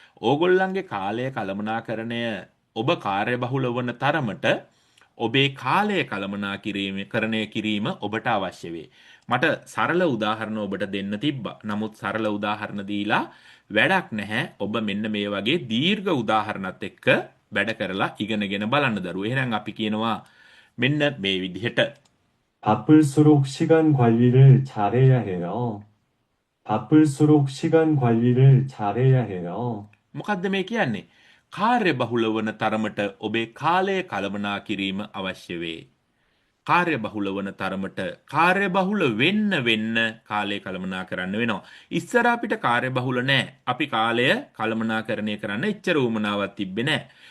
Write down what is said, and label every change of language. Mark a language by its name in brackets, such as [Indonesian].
[Sinhala] ඕගොල්ලන්ගේ කාලය කළමනාකරණය ඔබ කාර්යබහුල වන තරමට ඔබේ කාලය කළමනාකරණය කිරීම ඔබට අවශ්‍ය වේ. මට සරල උදාහරණ ඔබට දෙන්න තිබ්බා. නමුත් සරල උදාහරණ දීලා වැඩක් නැහැ. ඔබ මෙන්න මේ වගේ දීර්ඝ උදාහරණත් එක්ක වැඩ කරලා ඉගෙනගෙන බලන්න දරුවෝ. එහෙනම් අපි කියනවා මෙන්න මේ විදිහට [Korean] 바쁠수록 시간 관리를 잘해야 해요. 바쁠수록 시간 관리를 잘해야 해요. [Sinhala] මොකද්ද මේ කියන්නේ? කාර්ය බහුල වන තරමට ඔබේ කාලය කළමනා කිරීම අවශ්‍ය වේ. කාර්ය බහුල වන තරමට කාර්ය බහුල වෙන්න කාලය කළමනා කරන්න වෙනවා. ඉස්සර අපිට කාර්ය බහුල නැහැ. අපි කාලය කළමනාකරණය කරන්න එච්චර උවමනාවක් තිබ්බේ නැහැ.